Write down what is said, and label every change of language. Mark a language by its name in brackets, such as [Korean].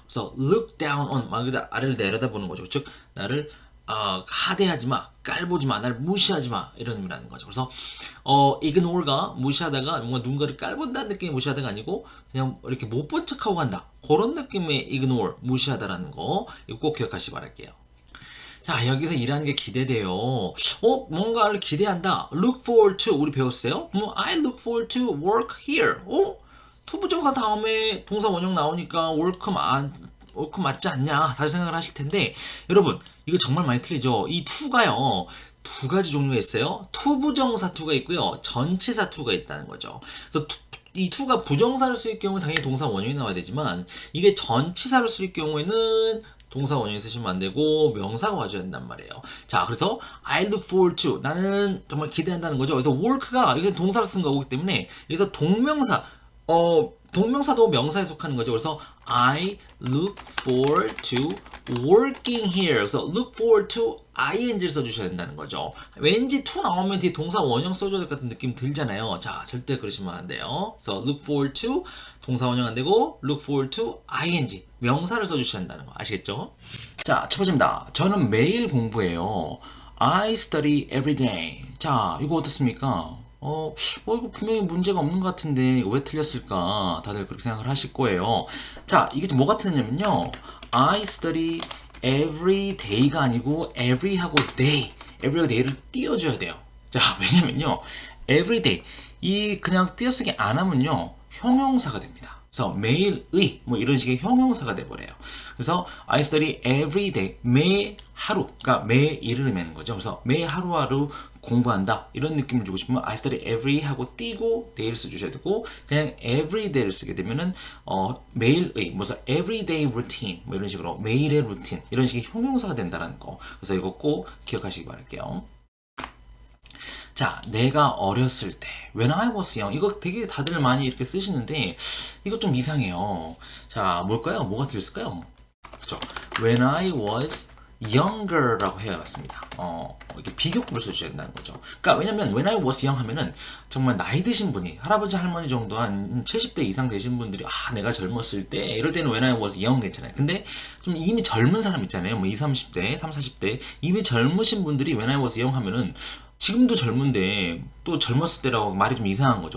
[Korean] 그래서 look down on 막 아래를 내려다보는 거죠. 즉 나를 하대하지 마, 깔보지 마, 날 무시하지 마 이런 의미라는 거죠. 그래서 ignore가 무시하다가 뭔가 누군가를 깔본다는 느낌의 무시하다가 아니고 그냥 이렇게 못 본 척하고 간다 그런 느낌의 ignore 무시하다라는 거 이거 꼭 기억하시기 바랄게요. 자, 여기서 일하는 게 기대돼요. 뭔가를 기대한다. [English] look forward to [Korean] 우리 배웠어요? [English] I look forward to work here. [Korean] 투부정사 다음에 동사 원형 나오니까 work 맞지 않냐 다시 생각을 하실 텐데 여러분 이거 정말 많이 틀리죠. 이 to가요 두 가지 종류가 있어요. 투부정사 to가 있고요 전치사 to가 있다는 거죠. 그래서 이 to가 부정사를 쓸 경우는 당연히 동사 원형이 나와야 되지만 이게 전치사를 쓸 경우에는 동사 원형이 쓰시면 안 되고 명사가 와줘야 된단 말이에요. 자, 그래서 [English] I look forward to [Korean] 나는 정말 기대한다는 거죠. 그래서 work가 이게 동사를 쓴 거기 때문에 여기서 동명사 동명사도 명사에 속하는 거죠. 그래서 [English] I look forward to working here. [Korean] 그래서 look forward to ing를 써주셔야 된다는 거죠. 왠지 to 나오면 뒤에 동사 원형 써줘야 될 것 같은 느낌 들잖아요. 자, 절대 그러시면 안 돼요. 그래서 look forward to 동사 원형 안 되고 look forward to ing 명사를 써주셔야 한다는 거 아시겠죠? 자, 첫 번째입니다. 저는 매일 공부해요. [English] I study every day. [Korean] 자, 이거 어떻습니까? 이거 분명히 문제가 없는 것 같은데 이거 왜 틀렸을까? 다들 그렇게 생각을 하실 거예요. 자, 이게 뭐가 틀렸냐면요. I study every day가 아니고 every하고 day, every하고 day를 띄워줘야 돼요. 자, 왜냐면요. every day 이 그냥 띄어쓰기 안 하면요. 형용사가 됩니다. 그래서 매일의 뭐 이런 식의 형용사가 돼버려요. 그래서 [English] I study every day [Korean] 매 하루 그러니까 매일을 의미하는 거죠. 그래서 매 하루하루 공부한다 이런 느낌을 주고 싶으면 I study every 하고 띄고 day를 써주셔야 되고 그냥 every day를 쓰게 되면은 매일의 무슨 everyday routine 뭐 이런 식으로 매일의 루틴 이런 식의 형용사가 된다는 거. 그래서 이거 꼭 기억하시기 바랄게요. 자, 내가 어렸을 때 [English] When I was young [Korean] 이거 되게 다들 많이 이렇게 쓰시는데 이거 좀 이상해요. 자, 뭘까요? 뭐가 들렸을까요? 그렇죠. [English] When I was younger [Korean] 라고 해야겠습니다. 이렇게 비교급을 써주셔야 된다는 거죠. 그러니까 왜냐면 [English] when I was young [Korean] 하면은 정말 나이 드신 분이 할아버지 할머니 정도 한 70대 이상 되신 분들이 내가 젊었을 때 이럴 때는 when I was young 괜찮아요. 근데 좀 이미 젊은 사람 있잖아요. 뭐 20, 30대, 30, 40대 이미 젊으신 분들이 [English] when I was young [Korean] 하면은 지금도 젊은데 또 젊었을 때라고 말이 좀 이상한 거죠.